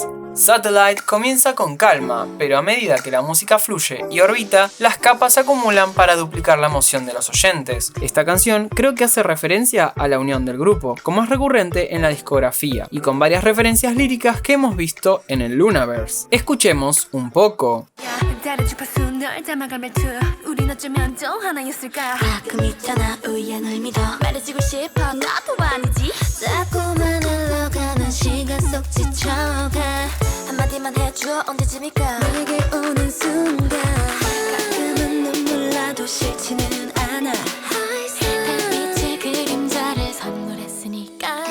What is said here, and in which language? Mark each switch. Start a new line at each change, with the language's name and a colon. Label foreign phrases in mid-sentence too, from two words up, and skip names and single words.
Spanish: Satellite comienza con calma, pero a medida que la música fluye y orbita, las capas se acumulan para duplicar la emoción de los oyentes. Esta canción creo que hace referencia a la unión del grupo, como es recurrente en la discografía, y con varias referencias líricas que hemos visto en el Lunaverse. Escuchemos un poco.
Korean: 한마디만 해줘 언제쯤일까 내게 오는 순간 가끔은 눈물 나도 싫지는 않아 달빛의 그림자를 선물했으니까